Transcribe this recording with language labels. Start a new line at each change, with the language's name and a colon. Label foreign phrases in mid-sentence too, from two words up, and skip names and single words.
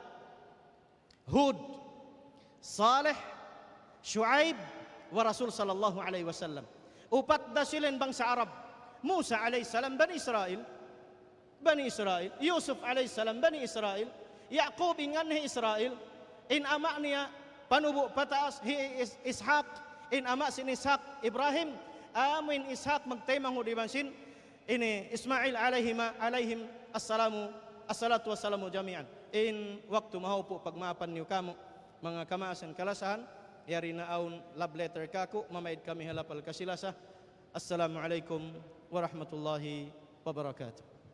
Arabic: هود، صالح، شعيب، والرسول صلى الله عليه وسلم.
Tausug: Upat da silen bangsa Arab. Musa
Arabic: عليه السلام,
Tausug: Bani Israel, Yusuf
Arabic: عليه السلام,
Tausug: Bani Israel, Yaqub ingan ni Israel, in ama niya panubo pataas Ishaq, in ama sin Ishaq Ibrahim, amin Ishaq magtaymang hudiban sin ini Ismail
Arabic: عليهم الصلاة والسلام جميعا.
Tausug: In waktu mahupo pagmapan niyo kamo mga kamaasan kalasahan, yari na aun
English: love letter
Tausug: kako, mamaid kami halapal kasilasa.
Arabic: السلام عليكم ورحمة الله وبركاته.